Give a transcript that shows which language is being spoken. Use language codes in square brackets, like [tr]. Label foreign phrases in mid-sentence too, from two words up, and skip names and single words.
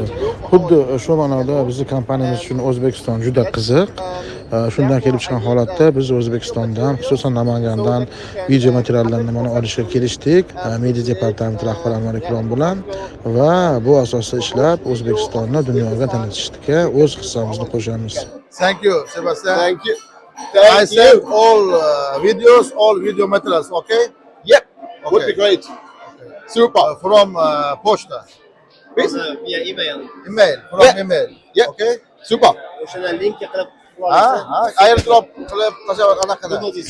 [uz] Xuddi shu ma'noda bizning kompaniyamiz uchun O'zbekiston juda qiziq. Shundan kelib chiqqan holatda biz O'zbekistondan, xususan Namangandan video materiallarni mana olishga kelishdik. Media departamenti rahbari Anvar Ikrom bilan va bu asosda ishlab O'zbekistonni dunyoga tanitishga o'z hissamizni qo'shamiz. [en] Thank you, Sebastian. Thank you. I sent all videos, all video materials, okay? Yep. Okay. Would be great. Super. From pochta. Via email. Email, from Yeah. email. Yeah. Okay? Super. [uz] O'shada linkga qilib Airdrop qilib tashlab anaqada. Google Disk.